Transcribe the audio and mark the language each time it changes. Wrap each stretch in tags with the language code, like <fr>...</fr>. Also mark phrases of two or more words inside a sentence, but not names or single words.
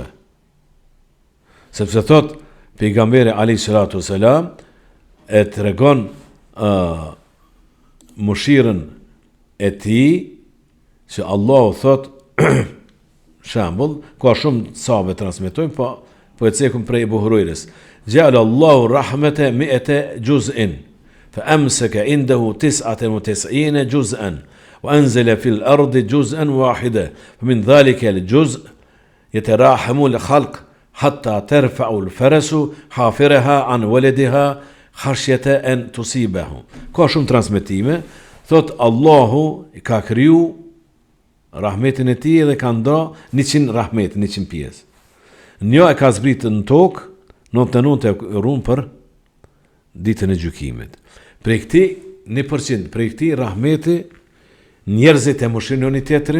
<sq>Sepse thot pejgamberi</sq> <ar>عليه الصلاة والسلام</ar> <sq>e tregon mëshirën e tij që Allahu thot shembull, ka shumë sahabe transmetojnë, po e cekum prej Abu Hurairës.</sq> <ar>جعل الله الرحمة مائة جزء، فأمسك عنده 99 جزءا. وأنزل في الأرض جزءا واحدا فمن ذلك الجزء يتراحم الخلق حتى ترفع الفرس حافرها عن ولدها خشية أن تصيبه.</ar> <sq>Ka shumë transmetime, thot Allahu I ka kriju rahmetin e tij dhe ka nda 100 rahmet, 100 pjesë. Një e ka zbritë në tokë, 99 e runë për ditën e gjykimit. Prej këti 1%, prej këti rahmeti njerëzit e mëshirojnë njëri tjetrin.</sq>